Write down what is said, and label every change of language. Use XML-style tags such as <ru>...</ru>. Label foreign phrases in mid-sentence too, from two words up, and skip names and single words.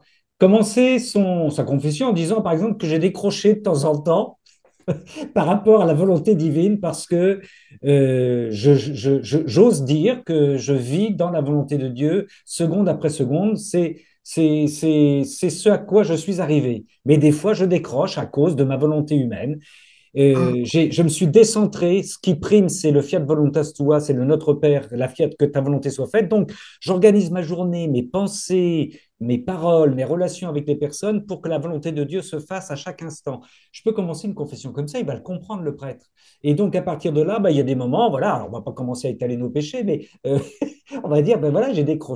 <fr>Commencer sa confession en disant, par exemple, que j'ai décroché de temps en temps par rapport à la volonté divine, parce que j'ose dire que je vis dans la volonté de Dieu, seconde après seconde. C'est ce à quoi je suis arrivé. Mais des fois, je décroche à cause de ma volonté humaine. Je me suis décentré. Ce qui prime, c'est le</fr> <la>fiat voluntas tua,</la> <fr>c'est le Notre Père, la fiat que ta volonté soit faite. Donc, j'organise ma journée, mes pensées, mes paroles, mes relations avec les personnes pour que la volonté de Dieu se fasse à chaque instant. Je peux commencer une confession comme ça, il va le comprendre, le prêtre. Et donc, à partir de là, bah, il y a des moments, voilà, alors on va pas commencer à étaler nos péchés, mais on va dire, ben voilà, j'ai décroché</fr>